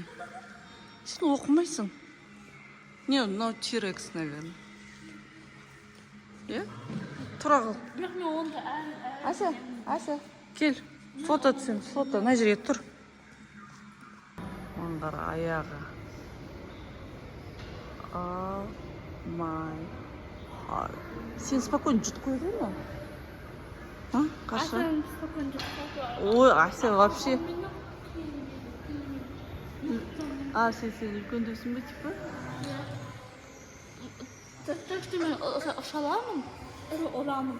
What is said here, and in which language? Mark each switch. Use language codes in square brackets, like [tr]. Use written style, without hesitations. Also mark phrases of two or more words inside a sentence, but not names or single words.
[kk] Сен оқымайсың? Не, мынау T-Rex, наверное. Е? Тұра қал. Ася, кел. Фото түсеміз, фото. Мына жерге тұр. Аңғар аяғы. [en] Oh my heart. [kk] Сен спокойно жұт қойды ма? Қаша? Ой, Ася вообще. Сен үлкен дейсің бе, типа? [ru] Так что [kk] мен шаламын, орамын.